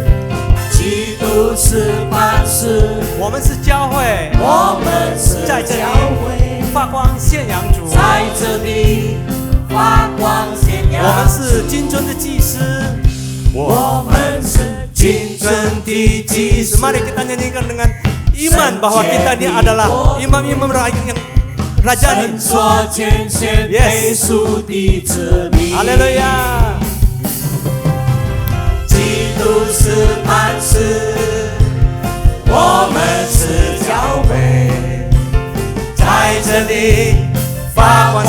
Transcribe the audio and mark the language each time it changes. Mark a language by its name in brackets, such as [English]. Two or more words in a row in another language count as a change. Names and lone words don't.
[Chinese] 基督是磐石，我们是教会，我们是在这里教会，发光献阳主，在这里发光显扬。我们是金尊的祭司，我们是金尊的祭司。 [Indonesian] Mari kita nyanyikan dengan iman bahwa kita ini adalah imam-imam yang rajani. [Chinese] 神所拣选被赎的子民。 Haleluya. 基督是磐石，我们是教会，在这里发光。